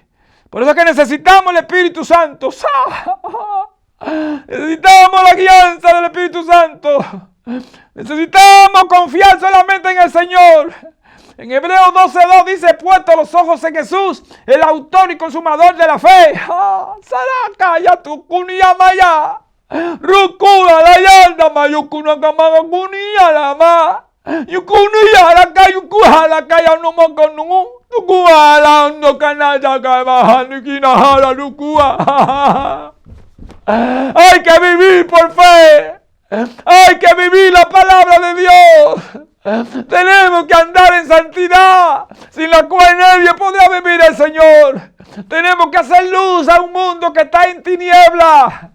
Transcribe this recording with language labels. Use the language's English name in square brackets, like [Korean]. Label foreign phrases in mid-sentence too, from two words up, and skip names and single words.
[Spanish] Por eso es que necesitamos el Espíritu Santo. Necesitamos la guianza del Espíritu Santo. Necesitamos confiar solamente en el Señor. En Hebreos 12:2 dice: puesto los ojos en Jesús, el autor y consumador de la fe. Saraka ya tu kuniyamaya. Rukula la yanda mayukuna kamaga kuniyalama. Yukunu yaraka yukuhala kaya no mokonu. Tukuhala no kanaya kabaha kinahara lukua. Hay que vivir por fe. Hay que vivir la palabra de Dios. Tenemos que andar en santidad, sin la cual nadie podrá vivir al Señor. Tenemos que hacer luz a un mundo que está en tiniebla.